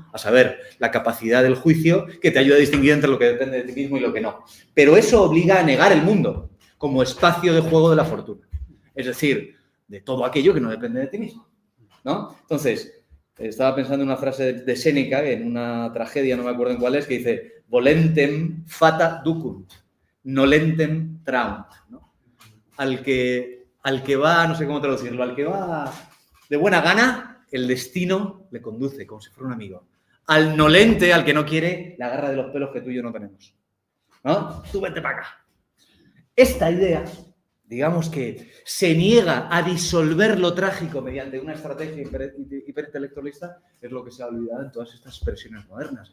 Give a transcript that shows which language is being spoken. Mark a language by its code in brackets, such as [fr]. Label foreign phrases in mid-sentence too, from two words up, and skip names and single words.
[es] A saber, la capacidad del juicio que te ayuda a distinguir entre lo que depende de ti mismo y lo que no. Pero eso obliga a negar el mundo como espacio de juego de la fortuna. Es decir, de todo aquello que no depende de ti mismo, ¿no? Entonces, estaba pensando en una frase de Séneca, en una tragedia, no me acuerdo en cuál es, que dice [la] volentem fata ducunt, nolentem traunt, [es] ¿no? Al que va, no sé cómo traducirlo, al que va de buena gana, el destino le conduce, como si fuera un amigo. Al nolente, al que no quiere, le agarra de los pelos que tú y yo no tenemos. ¿No? Tú vente para acá. Esta idea, digamos que se niega a disolver lo trágico mediante una estrategia hiperintelectualista, es lo que se ha olvidado en todas estas expresiones modernas.